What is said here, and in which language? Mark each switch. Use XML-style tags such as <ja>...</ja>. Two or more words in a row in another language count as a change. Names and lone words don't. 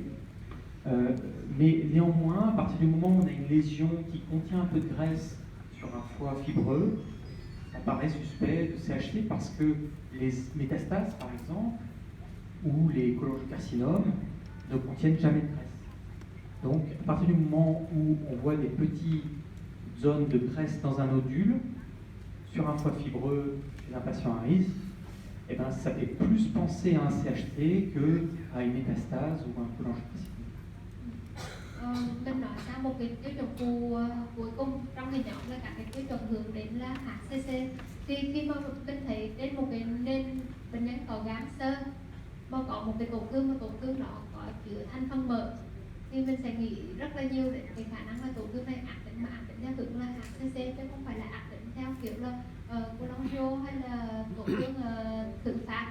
<fr>Mais néanmoins, à partir du moment où on a une lésion qui contient un peu de graisse sur un foie fibreux, ça paraît suspect de CHC parce que les métastases, par exemple, ou les cholangiocarcinomes ne contiennent jamais de graisse. Donc, à partir du moment où on voit des petites zones de graisse dans un nodule, sur un foie fibreux chez un patient à risque, eh ben, ça fait plus penser à un CHC qu'à une métastase ou un cholangiocarcinome.</fr> <vi>Mình nói sang một cái tiêu chuẩn phụ cuối cùng trong cái nhóm là các cái tiêu chuẩn hướng đến là HCC. Thì khi mà mình thấy trên một cái nền bệnh nhân có gan sơ mà có một cái tổn thương mà tổn thương đó có chứa thành phần mỡ thì mình sẽ nghĩ rất là nhiều đến cái khả năng là tổn thương này ác tính mà ác tính theo hướng là HCC chứ không phải là ác tính theo kiểu là cholangio hay là tổn thương thử phát.</vi>